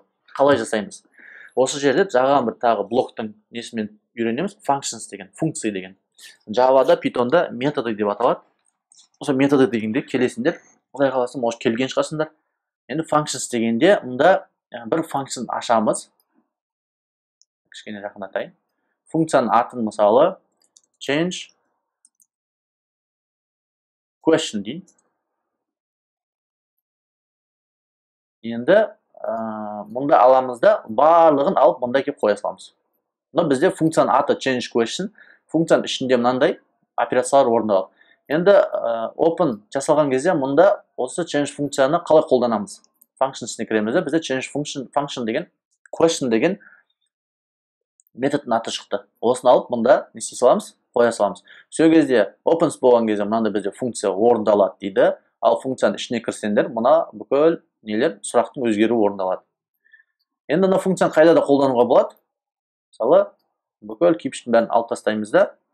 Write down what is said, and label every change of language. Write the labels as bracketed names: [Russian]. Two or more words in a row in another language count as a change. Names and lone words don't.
[Kazakh] Қалай жасаймыз? Осы жерде жаңа бір тағы блоктың несімен үйренеміз, functions деген, функция деген. Java'да, Python'да методы деп аталады. Осы методы дегенде келесіңдер. Құдай қаласа, может келген шығарсыңдар. Енді functions дегенде мұнда бір function ашамыз. Кішкене жақындатайын. Функцияның атын мысалы [English] change question [Kazakh] дейін. Енді мұнда аламызда барлығын алып мұнда кеп қоя саламыз. Мұнда бізде функцияның аты [English] change question, [Kazakh] функцияның ішінде мынандай операциялар орындалады. Енді open жасалған кезде мұнда осы change функцияны қалай қолданамыз? Functions'іне кіремізде бізде [English] change function [Kazakh] деген, question деген методтың аты шықты. Осыны алып мұнда не істей саламыз? Қоя саламыз. Сол кезде opens болған кезде мынандай бізде функция орындалады дейді. Ал функцияның ішіне кірсеңдер, мұна бүкіл нелер сұрақтың өзгеруі орындалады. Енді мына функцияны қайда да қолдануға болады? Мысалы, бүкіл кипіштің бәрін алып тастаймыз да.